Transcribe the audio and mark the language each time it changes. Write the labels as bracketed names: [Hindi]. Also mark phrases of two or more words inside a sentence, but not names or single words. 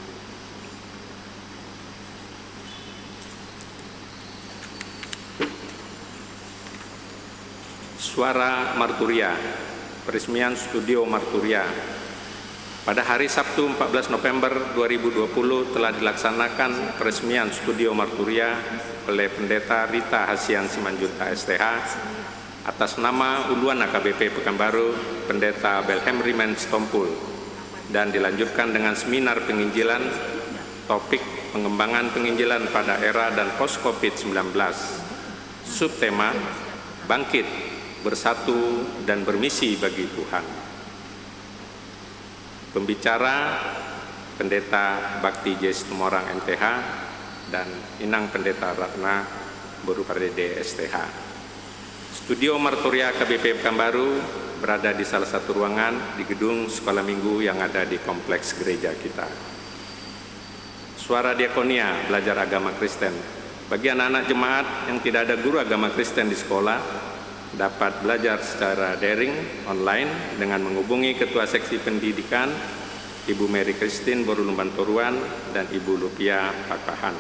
[Indonesian] Suara Marturia, peresmian Studio Marturia. Pada hari Sabtu 14 November 2020 telah dilaksanakan peresmian Studio Marturia oleh Pendeta Rita Hasian Simanjunta STH atas nama Uluan AKBP Pekanbaru, Pendeta Belhem Rimen Stompul, dan dilanjutkan dengan seminar penginjilan topik pengembangan penginjilan pada era dan post COVID-19. Subtema Bangkit, Bersatu dan Bermisi bagi Tuhan. Pembicara Pendeta Bakti Jes Tumorang MTH dan Inang Pendeta Ratna Boru Pardede STH. Studio Marturia KBP Pekanbaru berada di salah satu ruangan di gedung sekolah minggu yang ada di kompleks gereja kita. Suara Diakonia, belajar agama Kristen. Bagi anak-anak jemaat yang tidak ada guru agama Kristen di sekolah, dapat belajar secara daring online dengan menghubungi Ketua Seksi Pendidikan Ibu Mary Christine Boru Lumban Toruan dan Ibu Lupia Pakahan.